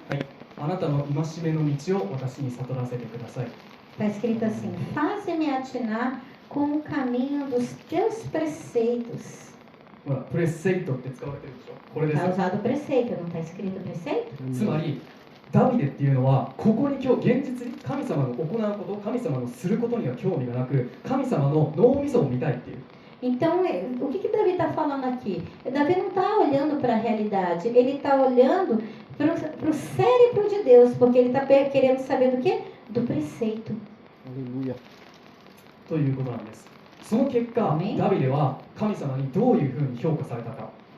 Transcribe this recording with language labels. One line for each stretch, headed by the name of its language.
Japanese: はい、あなたの戒めの道を私に悟らせてください。
Portuguese: Está escrito assim: faze-me atinar com o caminho dos teus preceitos.
Japanese: ほら、プレセイトって使われてるでしょ。これです
Portuguese: Está
Japanese: よ。
Portuguese: usado preceito, não está escrito preceito?
Japanese: つまり、ダビデっていうのは、ここに今日現実に神様の行うこと、神様のすることには興味がなく、神様の脳みそを見たいっていう。
Portuguese: Então, o que Davi está falando aqui? Davi não está olhando para a realidade, ele está olhando para o cérebro de Deus, porque ele está querendo saber do quê? Do preceito. Aleluia.
Japanese: ということなんです。その結果、ダビデは神様にどういうふうに評価されたか。